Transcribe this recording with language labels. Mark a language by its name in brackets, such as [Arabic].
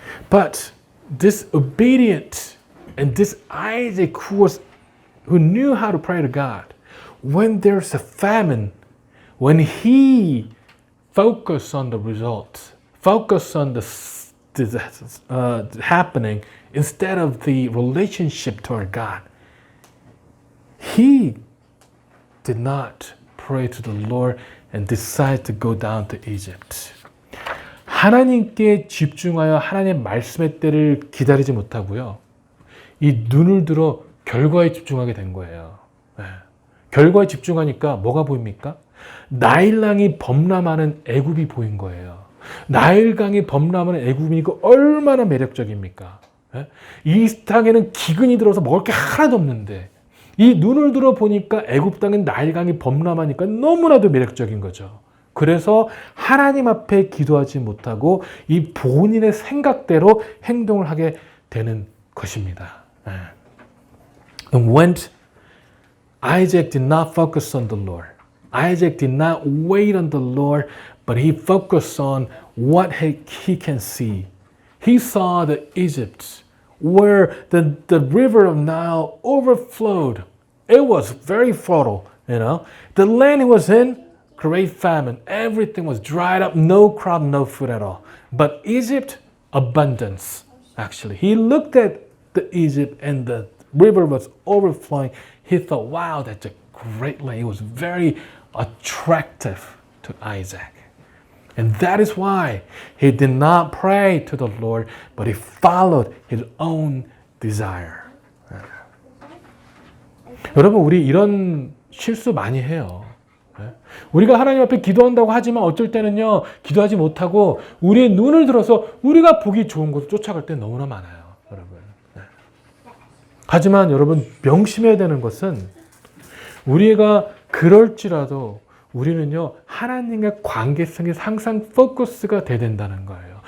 [English] But this obedient and this Isaac who knew how to pray to God, when there's a famine, when he focused on the results, focused on the happening instead of the relationship toward God, he did not pray to the Lord and decide to go down to Egypt. [Korean] 하나님께 집중하여 하나님의 말씀의 때를 기다리지 못하고요. 이 눈을 들어 결과에 집중하게 된 거예요. 네. 결과에 집중하니까 뭐가 보입니까? 나일강이 범람하는 애굽이 보인 거예요. 나일강이 범람하는 애굽이니까 얼마나 매력적입니까? 네? 이 땅에는 기근이 들어서 먹을 게 하나도 없는데 이 눈을 들어 보니까 애굽 땅엔 나일강이 범람하니까 너무나도 매력적인 거죠. 그래서 하나님 앞에 기도하지 못하고 이 본인의 생각대로 행동을 하게 되는 것입니다. [English] And when Isaac did not focus on the Lord, Isaac did not wait on the Lord, but he focused on what he can see. He saw the Egypt where the river of Nile overflowed. It was very fertile, you know. The land he was in, great famine. Everything was dried up, no crop, no food at all. But Egypt, abundance, actually. He looked at the Egypt and the river was overflowing. He thought, wow, that's a great land. It was very attractive to Isaac. And that is why he did not pray to the Lord, but he followed his own desire. [Korean] 여러분, 우리 이런 실수 많이 해요. 우리가 하나님 앞에 기도한다고 하지만 어쩔 때는요, 기도하지 못하고 우리의 눈을 들어서 우리가 보기 좋은 곳을 쫓아갈 때 너무나 많아요, 여러분. 하지만 여러분, 명심해야 되는 것은 우리가 그럴지라도 우리는요, 하나님의 관계성이 항상 포커스가 돼야 된다는 거예요.